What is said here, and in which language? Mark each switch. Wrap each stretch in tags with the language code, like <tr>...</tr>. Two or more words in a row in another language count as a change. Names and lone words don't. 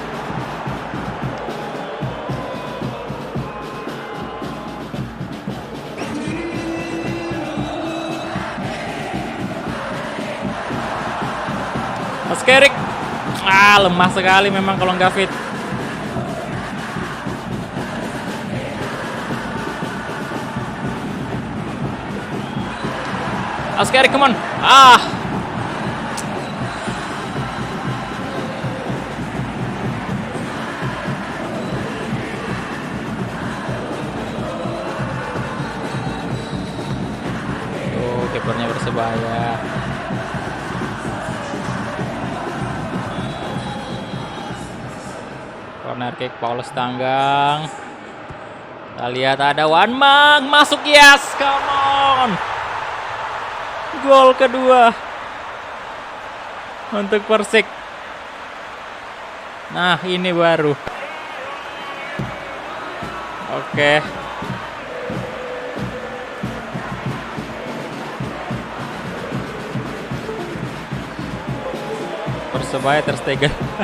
<id>Askerik. Lemah sekali memang kalau nggak fit.</id> <en>Askerik, come on.</en> <id>Kipernya Persebaya.</id> <en>Corner kick Paulus Tanggang.</en> <id>Kita lihat ada Wanmang masuk,</id> <en>yes, come on.</en> <id>Gol kedua untuk Persik. Nah, ini baru. Oke. Persebaya Ter Stegen.</id>